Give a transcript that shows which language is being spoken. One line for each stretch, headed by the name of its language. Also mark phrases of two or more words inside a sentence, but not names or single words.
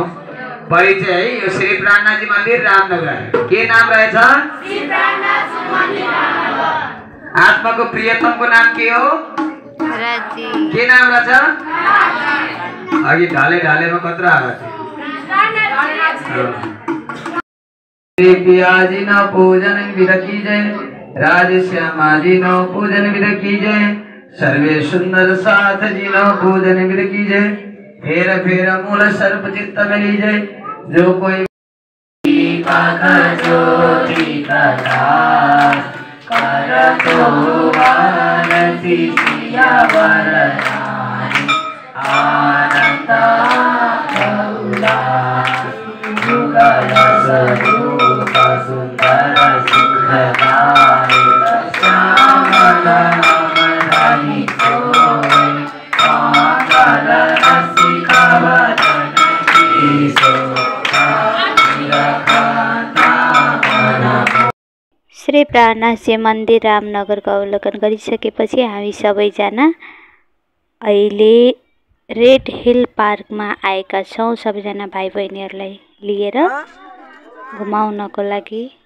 Nepali: परिचय है यो श्री प्राणनाथजी मन्दिर रामनगर के नाम रहेछ? श्री प्राणनाथजी मन्दिर रामनगर। आत्माको प्रियतमको नाम के हो? राजी। के नाम रहेछ? अघि ढाले ढालेमा कत्रो आवाज छ?
Hindi: पियाजी न पूजन विध कीजय, राज श्यामाजी न पूजन विध कीजय, सर्वे सुंदर साथ जी न पूजन विध कीजय। फेर फेर मूल सर्प चित्त में लीजय, जो कोई ज्योति प्रकाश कर तो आरती सिया वरदानी आनंद जुगल स्वरूप सुंदर सुखदाय श्याम रानी कोई कांचन रसिका वदन ईसो
Nepali: श्री प्राणनाथजी मन्दिर रामनगरको अवलोकन गरिसकेपछि हामी सबैजना अहिले रेड हिल पार्कमा आएका छौँ सबैजना भाइ बहिनीहरूलाई लिएर घुमाउनको लागि।